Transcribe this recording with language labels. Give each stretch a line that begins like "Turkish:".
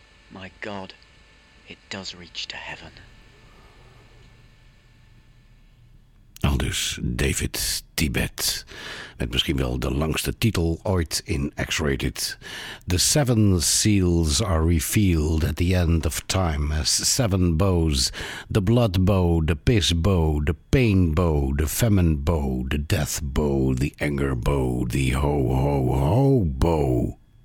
English: My God, it does reach to heaven.
Dutch: Aldus David Tibet, met misschien wel de langste titel ooit in X-Rated.
English: The seven seals are revealed at the end of time as seven bows. The blood bow, the piss bow, the pain bow, the famine bow, the death bow, the anger bow, the ho-ho-ho bow.